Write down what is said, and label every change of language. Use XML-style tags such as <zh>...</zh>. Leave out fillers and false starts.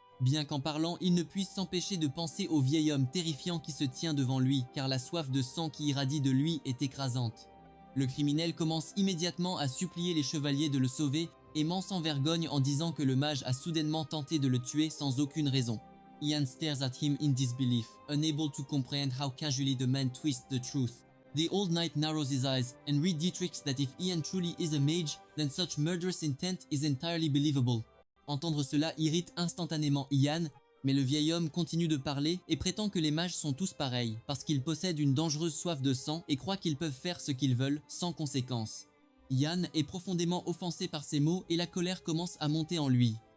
<fr>Bien qu'en parlant, il ne puisse s'empêcher de penser au vieil homme terrifiant qui se tient devant lui, car la soif de sang qui irradie de lui est écrasante. Le criminel commence immédiatement à supplier les chevaliers de le sauver et ment sans vergogne en disant que le mage a soudainement tenté de le tuer sans aucune raison.</fr> <en>Ian stares at him in disbelief, unable to comprehend how casually the man twists the truth. The old knight narrows his eyes and read Dietrich's that if Ian truly is a mage, then such murderous intent is entirely believable.</en> <fr>Entendre cela irrite instantanément Ian, mais le vieil homme continue de parler et prétend que les mages sont tous pareils, parce qu'ils possèdent une dangereuse soif de sang et croient qu'ils peuvent faire ce qu'ils veulent sans conséquence. Ian est profondément offensé par ces mots et la colère commence à monter en lui.</fr>